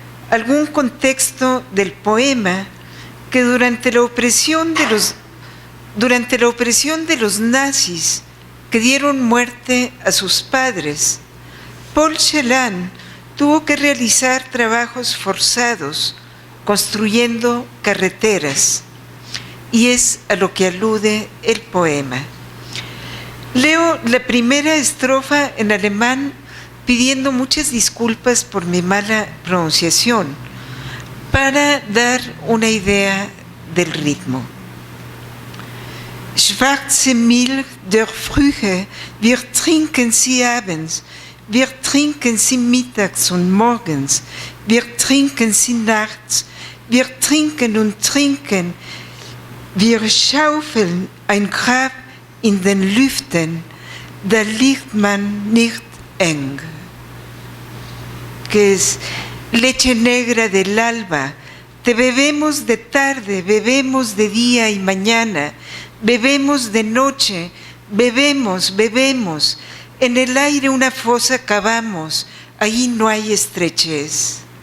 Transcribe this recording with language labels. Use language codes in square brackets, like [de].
[es] algún contexto del poema que durante la opresión de los nazis que dieron muerte a sus padres, Paul Celan tuvo que realizar trabajos forzados construyendo carreteras, y es a lo que alude el poema. Leo la primera estrofa en alemán pidiendo muchas disculpas por mi mala pronunciación para dar una idea del ritmo. [de] Schwarze Milch der Frühe, wir trinken sie abends, wir trinken sie mittags und morgens, wir trinken sie nachts, wir trinken und trinken, wir schaufeln ein Grab in den Lüften, da liegt man nicht eng. [es] Que es leche negra del alba, te bebemos de tarde, bebemos de día y mañana, bebemos de noche, bebemos, bebemos, en el aire una fosa cavamos, ahí no hay estrechez.